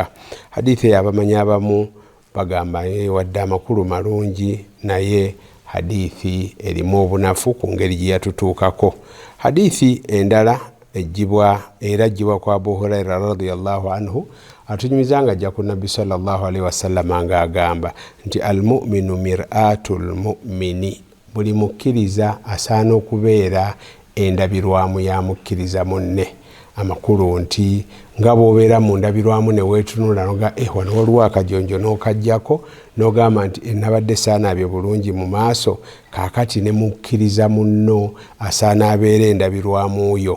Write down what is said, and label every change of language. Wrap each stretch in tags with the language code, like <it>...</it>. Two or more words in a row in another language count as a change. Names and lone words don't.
<lg>Hadithi eyo abamanyi abamu bagamba wadde amakulu malungi naye hadithi erimu obunafu ku ngeri gye yatutuukako. Hadithi endala ejjibwa kwa Abu Huraira</lg> <ar>رضي الله عنه</ar> <lg>atunyumiza nga ajja ku Nabbi</lg> <ar>صلى الله عليه وسلم</ar> <lg>ng'agamba nti</lg> <ar>المؤمن مرآة المؤمن,</ar> <lg>buli mukkiriza asaana okubeera endabirwamu ya mukkiriza munne. Amakulu nti nga bw'obeera mu ndabirwamu ne weetunula noga wano waliwo akajonjo n'okaggyako n'ogamba nti nabadde saanaabye bulungi mu maaso, kaakati ne mukkiriza munno asaana abeera endabirwamu yo.</lg>